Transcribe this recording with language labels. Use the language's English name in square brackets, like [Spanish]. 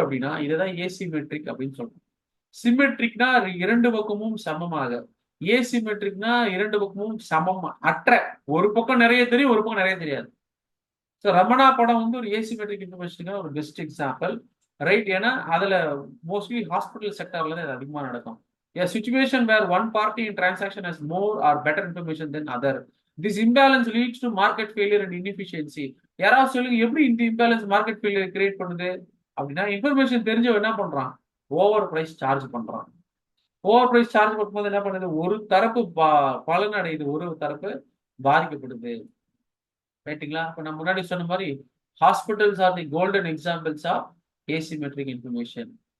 [Tamil] அப்படின்னா இதுதான் ஏசிமெட்ரிக் அப்படின்னு சொல்றோம். சிமெட்ரிக்னா இரண்டு பக்கமும் சமமாக, ஏசிமெட்ரிக்னா இரண்டு பக்கமும் சமம் அற்ற. ஒரு பக்கம் நிறைய தெரியும், ஒரு பக்கம் நிறைய தெரியாது. ஸோ ரமணா படம் வந்து ஒரு ஏசிமெட்ரிக் இன்ஃபர்மேஷனுக்கான ஒரு பெஸ்ட் எக்ஸாம்பிள், ரைட்? ஏன்னா அதுல மோஸ்ட்லி ஹாஸ்பிட்டல் செக்டர்ல தான் இது அதிகமாக நடக்கும். [English] A situation where one party in transaction has more or better information than other. This imbalance leads to market failure and inefficiency. [Tamil] யாராவது சொல்லுங்க எப்படி இந்த இம்பேலன்ஸ் மார்க்கெட் ஃபெயிலியர் கிரியேட் பண்ணுது அப்படின்னா, இன்ஃபர்மேஷன் தெரிஞ்சவன் என்ன பண்றான், ஓவர் பிரைஸ் சார்ஜ் பண்றான். ஓவர் பிரைஸ் சார்ஜ் பண்ணும்போது என்ன பண்ணுது, ஒரு தரப்பு பலன் அடையுது, ஒரு தரப்பு பாதிக்கப்படுது. ரைட்டுங்களா? அப்ப நான் முன்னாடி சொன்ன மாதிரி [English] Hospitals are the golden examples of asymmetric information.